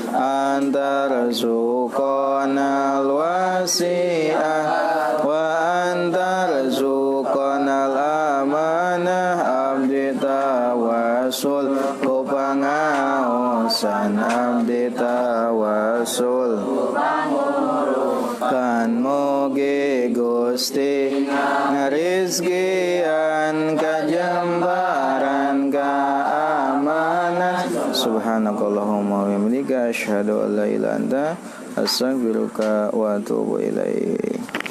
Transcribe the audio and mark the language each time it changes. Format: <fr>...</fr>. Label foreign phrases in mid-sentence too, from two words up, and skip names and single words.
<ar>أن ترزقنا الواسعة وأن ترزقنا الأمانة</ar> <su>abdi tawassul ku pangaosan abdi tawassul kan mugi Gusti ngarizkian kajembaran keamanan.</su> <ar>سبحانك اللهم وبحمدك أشهد أن لا إله إلا أنت أستغفرك وأتوب إليك.</ar>